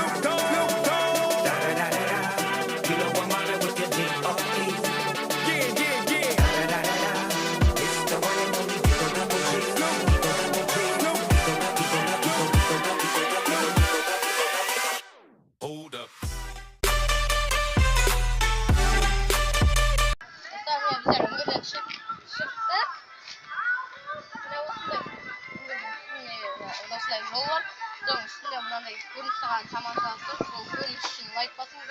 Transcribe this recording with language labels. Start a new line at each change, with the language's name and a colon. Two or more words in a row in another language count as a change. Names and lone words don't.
English: You know I'm on it with your D.O.E. It's the one and only Eagle Double G. Hold up.
Kazakh: Осылай жол бар. Соның үстінде мынандай көрініс саған тамаша тұр. Сол көрініс үшін лайк басыңыздар.